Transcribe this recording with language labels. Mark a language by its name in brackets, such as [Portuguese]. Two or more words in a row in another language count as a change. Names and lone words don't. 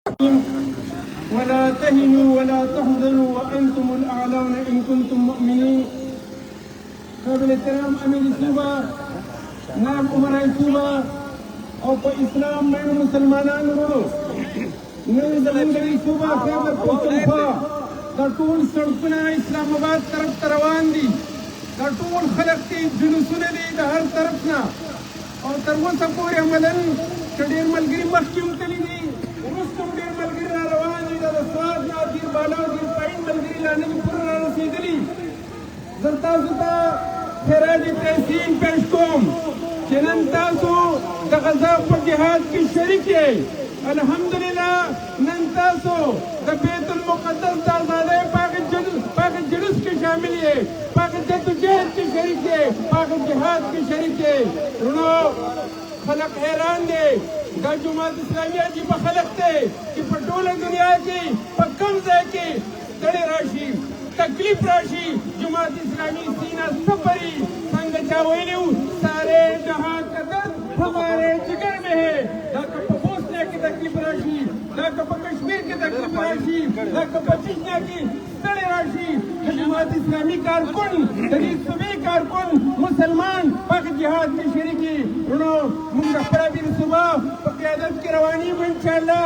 [Arabic] ولا تهنوا ولا تحزنوا وأنتم الأعلون إن كنتم مؤمنين. [Urdu] قابل احترام أمير صوبہ نائب عمرائے صوبہ اور [Pashto] اسلام میں مسلمانان ورو نن زمونږ صوبہ خیبر پختونخوا دا ټول سړکونه اسلام آباد طرف ته روان دي. دا ټول خلک دي جلوسونه دي د هر طرف نه او تر اوسه پورې عملاً چې ډېر ملګري مخکې هم تللي دي وروسته هم ډېر ملګري را روان دي. دا د سواد نه دیر بالا دیر پایین ملګري لا نه دي پوره را رسېدلي. زه تاسو ته خراج تحسین پیش کوم چې نن تاسو د غزا په جهاد کې شریک یې. الحمدلله نن تاسو د بیت المقدس د آزادۍ پاک جلوس کې شامل یې، پاک جدوجہد کې شریک یې، پاک جهاد کې شریک یې. ورونو خلق حیران دی. دا جماعت اسلامیه عجیبه خلق دی چې په ټوله دنیا کې په کوم ځای کې ستړی راشي تکلیف راشي جماعت اسلامی سینہ سپری څنګه چا ویلي وو [Urdu] سارے جہاں کا درد ہمارے جگر میں ہے. [Pashto] دا که په بوسنیا کې تکلیف راشي، دا که په کشمیر کې تکلیف راشي، دا که په چچنیا کې ستړی راشي د جماعت اسلامی کارکن د دې صوبې کارکن مسلمان پاک جهاد کې شریک دي. ورونو موږ د خپله امیر صوبه په قیادت کې رواني یو انشاءالله.